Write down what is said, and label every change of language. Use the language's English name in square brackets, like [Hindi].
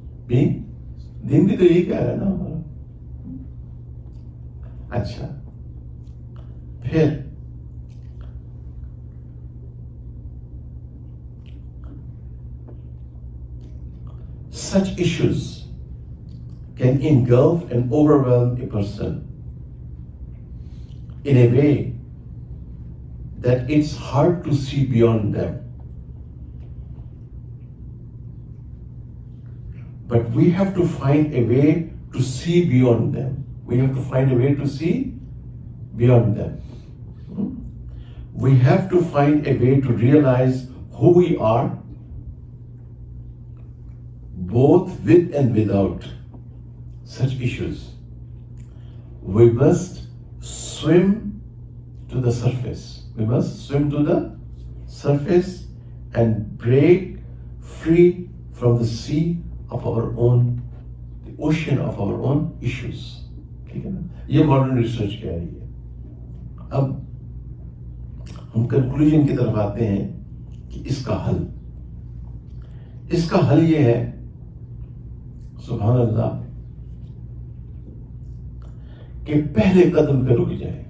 [Urdu] دین بھی تو یہی کہہ رہا ہے نا ہمارا۔ اچھا، پھر [English] such issues can engulf and overwhelm a person in a way that it's hard to see beyond them. But we have to find a way to see beyond them. We have to find a way to see beyond them. We have to find a way to realize who we are, both with and without such issues. We must swim to the surface. We must swim to the surface and break free from the sea of our own, the ocean of our own issues. [Urdu] ٹھیک ہے نا؟ یہ modern research کہہ رہی ہے. اب ہم conclusion کی طرف آتے ہیں کہ اس کا حل یہ ہے، سبحان اللہ، کہ پہلے قدم پہ رک جائے.